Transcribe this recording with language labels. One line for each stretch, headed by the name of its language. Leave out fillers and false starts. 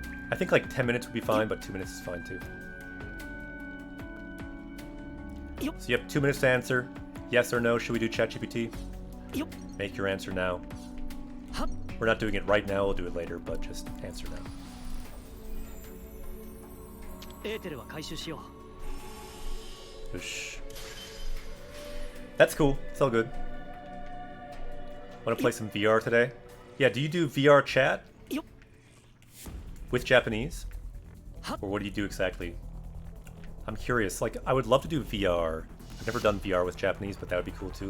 English: I think like 10 minutes would be fine, but 2 minutes is fine too. So you have 2 minutes to answer. Yes or no, should we do ChatGPT? Make your answer now. We're not doing it right now, we'll do it later, but just answer now.
Japanese: エーテルは回収しよう。
English: Whoosh. That's cool. It's all good. Want to play some VR today? Yeah, do you do VR chat? With Japanese? Or what do you do exactly? I'm curious. Like, I would love to do VR. I've never done VR with Japanese, but that would be cool too.